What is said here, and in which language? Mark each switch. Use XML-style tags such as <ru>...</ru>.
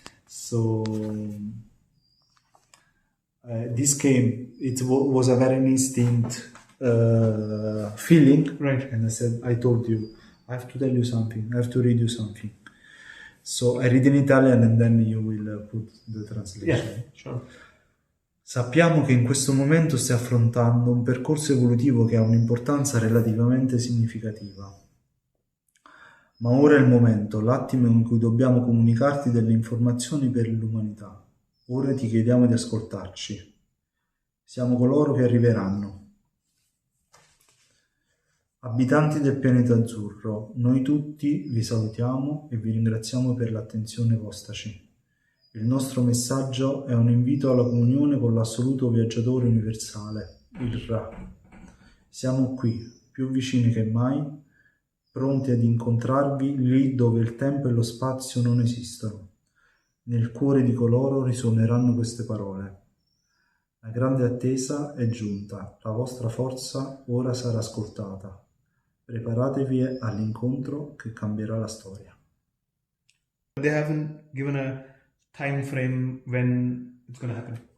<en>So this came, it was a very instinct feeling. Right. And I told you, I have to tell you something, I have to read you something. So I read in Italian and then you will put the translation. Yeah, sure.</en> <it>Sappiamo che in questo momento stai affrontando un percorso evolutivo che ha un'importanza relativamente significativa. Ma ora è il momento, l'attimo in cui dobbiamo comunicarti delle informazioni per l'umanità. Ora ti chiediamo di ascoltarci. Siamo coloro che arriveranno. Abitanti del pianeta azzurro, noi tutti vi salutiamo e vi ringraziamo per l'attenzione postaci. Il nostro messaggio è un invito alla comunione con l'assoluto viaggiatore universale, il Ra. Siamo qui, più vicini che mai, pronti ad incontrarvi lì dove il tempo e lo spazio non esistono. Nel cuore di coloro risuoneranno queste parole. La grande attesa è giunta, la vostra forza ora sarà ascoltata. Preparatevi all'incontro che cambierà la storia.</it> <en>They haven't given a time frame when it's going to happen.</en>